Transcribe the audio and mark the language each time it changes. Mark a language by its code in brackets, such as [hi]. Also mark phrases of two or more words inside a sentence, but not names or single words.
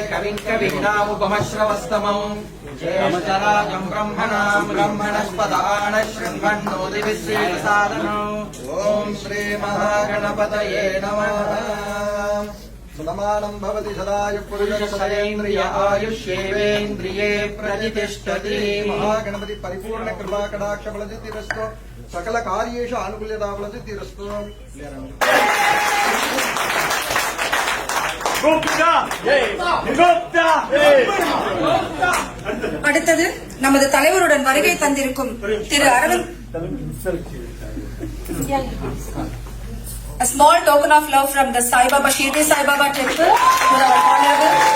[sa] कविनामुपमश्रवस्तमम् ज्येष्ठराजम् ब्रह्मणस्पदानः शृण्वन्नोतिभिश्रीप्रसादनम् ॐ श्रीमहागणपतये नमः। सुदमानं भवति सदायुः पुरुषशतेन्द्रिय आयुष्येवेन्द्रिये प्रतिष्ठति। महागणपति परिपूर्ण कृपा कटाक्ष फलसिद्धिरस्तु सकल कार्येषु आनुकूल्यता फलसिद्धिरस्तु। [ta] அடுத்தது நமது தலைவருடன் வருகை தந்திருக்கும் திரு அரவிந்த். [en] A small token of love from the Sai Baba Shirdi Sai Baba temple to our honorable.